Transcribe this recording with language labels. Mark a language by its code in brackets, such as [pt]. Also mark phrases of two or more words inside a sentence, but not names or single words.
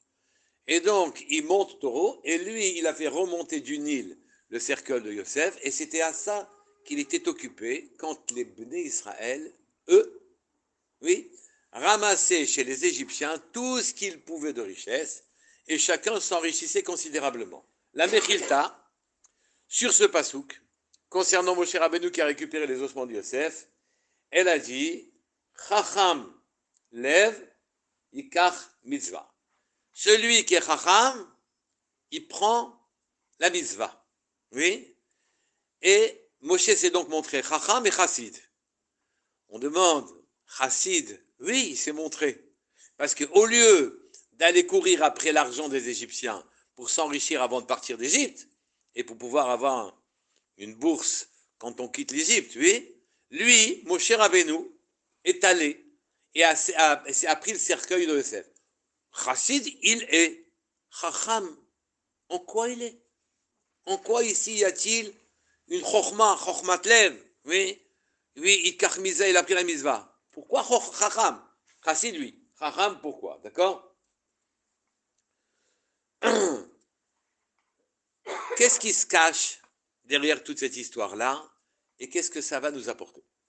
[fr] Et donc il monte Taureau, et lui il a fait remonter du Nil le cercueil de Yosef, et c'était à ça qu'il était occupé quand les Bnei Israël, eux, oui, ramassaient chez les Égyptiens tout ce qu'ils pouvaient de richesse, et chacun s'enrichissait considérablement. La Mechilta, sur ce pasouk, concernant Moshe Rabbeinu qui a récupéré les ossements de Yosef, elle a dit [he] חכם לב יקח מצות. [fr] Celui qui est Chacham, il prend la mitzvah. Oui. Et Moshe s'est donc montré Chacham et Chassid. On demande Chassid, oui, il s'est montré. Parce qu'au lieu d'aller courir après l'argent des Égyptiens pour s'enrichir avant de partir d'Égypte, et pour pouvoir avoir une bourse quand on quitte l'Égypte, oui, lui, Moshe Rabbeinu, est allé et a pris le cercueil de Yosef. Chassid, il est. Chacham, en quoi il est? En quoi ici y a-t-il une [he] חכמת לב? [fr] Oui, oui, il a pris la mitzvah. Pourquoi Chacham? Chassid, lui. Chacham, pourquoi? D'accord? Qu'est-ce qui se cache derrière toute cette histoire-là et qu'est-ce que ça va nous apporter?